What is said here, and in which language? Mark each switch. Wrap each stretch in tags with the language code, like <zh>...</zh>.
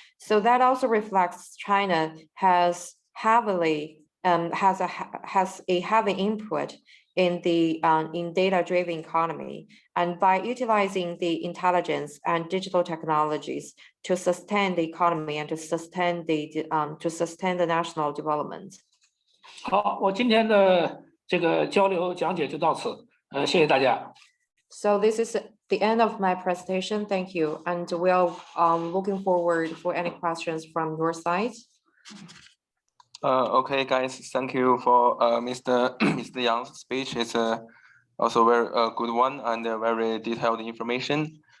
<en>So that also reflects China has a heavy input in data-driven economy, and by utilizing the intelligence and digital technologies to sustain the economy and to sustain the national development.</en> <zh>好，我今天的这个交流讲解就到此，谢谢大家。</zh> <en>So this is the end of my presentation. Thank you, and we are looking forward for any questions from your side. Okay, guys, thank you for Mr. Yang's speech. It's also very good one and very detailed information.</en>